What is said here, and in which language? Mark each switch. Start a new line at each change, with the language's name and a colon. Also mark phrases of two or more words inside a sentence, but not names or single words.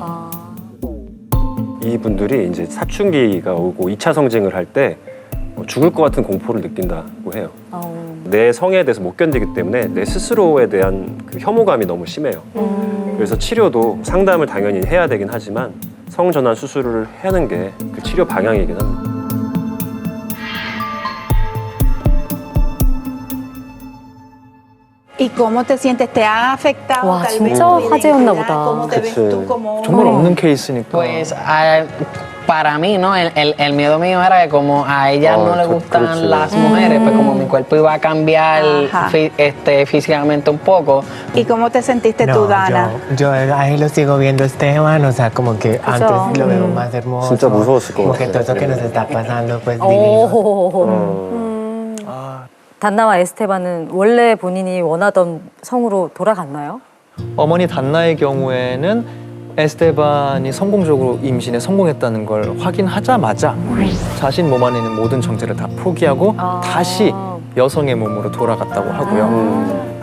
Korean: 이분들이 이제 사춘기가 오고 2차 성징을 할 때 죽을 것 같은 공포를 느낀다고 해요. 내 성에 대해서 못 견디기 때문에 내 스스로에 대한 그 혐오감이 너무 심해요. 그래서 치료도 상담을 당연히 해야 되긴 하지만 성전환 수술을 하는 게 그 치료 방향이긴 합니다.
Spanish: ¿Y cómo te sientes? ¿Te ha afectado?
Korean: 와,
Spanish: tal vez
Korean: 진짜
Spanish: tu
Korean: 화제였나
Spanish: identidad?
Korean: 보다.
Spanish: ¿Cómo te ves
Korean: 그치.
Spanish: tú como
Korean: 정말 없는 케이스니까.
Spanish: Pues para mí, ¿no? El miedo mío era que como a ella no le gustan
Korean: 그렇지.
Spanish: las mujeres, pues como mi cuerpo iba a cambiar Ajá. físicamente un poco. ¿Y cómo te sentiste tú, Dana? yo ahí lo sigo viendo Esteban, o sea, como que antes lo veo más hermoso.
Korean: 진짜 무서웠을 것
Spanish: Como que
Korean: 같아요.
Spanish: todo eso que nos está pasando, pues divino.
Korean: 단나와 에스테반은 원래 본인이 원하던 성으로 돌아갔나요? 어머니 단나의 경우에는 에스테반이 성공적으로 임신에 성공했다는 걸 확인하자마자 자신 몸 안에 있는 모든 정체를 다 포기하고 다시 여성의 몸으로 돌아갔다고 하고요.